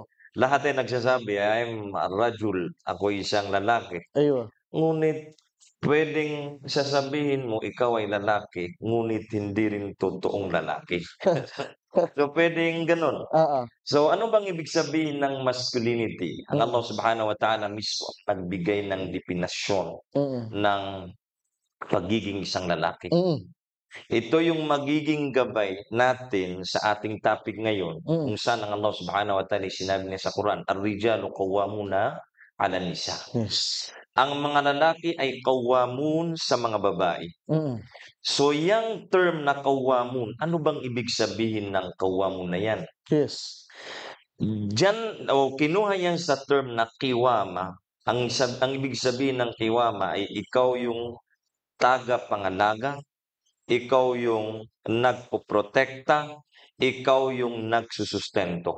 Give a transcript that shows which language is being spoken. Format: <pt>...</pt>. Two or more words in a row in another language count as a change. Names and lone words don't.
<tl>Lahat ay nagsasabi,</tl> <en>I'm a rajul,</en> <tl>ako isang lalaki. Ayun. Ngunit pwedeng sasabihin mo ikaw ay lalaki, ngunit hindi rin totoong lalaki. So pwedeng ganun. So ano bang ibig sabihin ng masculinity? Ang Allah</tl> <ar>سبحانه وتعالى</ar> <tl>mismo nagbigay ng definasyon ng pagiging isang lalaki. Ito yung magiging gabay natin sa ating topic ngayon, kung saan ang Allah</tl> <ar>سبحانه وتعالى</ar> <tl>sinabi niya sa Quran,</tl> <ar>الرجال قوامون على النساء.</ar> <tl>Yes. Ang mga lalaki ay qawwamun sa mga babae. So yung term na qawwamun, ano bang ibig sabihin ng qawwamun na yan? Yes. Diyan, kinuha yan sa term na qiwama. Ang ibig sabihin ng qiwama ay ikaw yung tagapangalaga, ikaw yung nagpoprotekta, ikaw yung nagsusustento.</tl>